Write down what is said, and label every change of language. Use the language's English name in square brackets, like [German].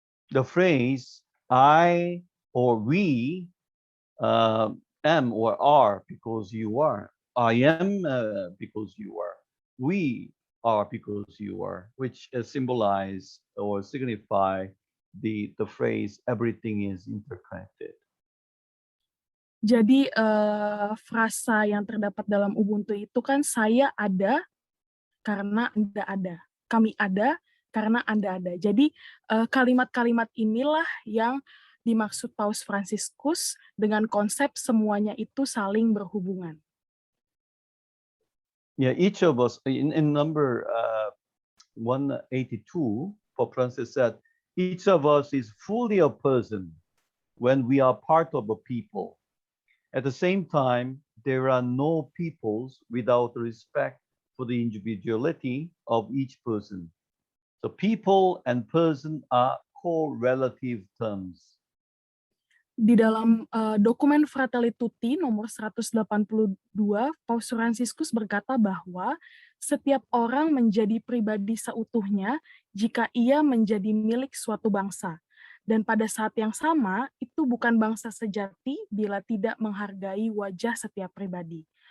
[English] The phrase I or we am or are because you are. I am because you are. We are because you are, which symbolize or signify the phrase everything is interconnected. [Indonesian] Jadi frasa yang terdapat dalam Ubuntu itu kan saya ada karena Anda ada. Kami ada karena Anda ada. Jadi kalimat-kalimat inilah yang dimaksud Paus Fransiskus dengan konsep semuanya itu saling berhubungan. [English] Yeah, each of us in number 182, Pope Francis said, each of us is fully a person when we are part of a people. At the same time, there are no peoples without respect for the individuality of each person. So people and person are correlative terms. [Indonesian] Di dalam dokumen Fratelli Tutti nomor 182, Paus Fransiskus berkata bahwa setiap orang menjadi pribadi seutuhnya jika ia menjadi milik suatu bangsa. Dan pada saat yang sama, itu bukan bangsa sejati bila tidak menghargai wajah setiap pribadi.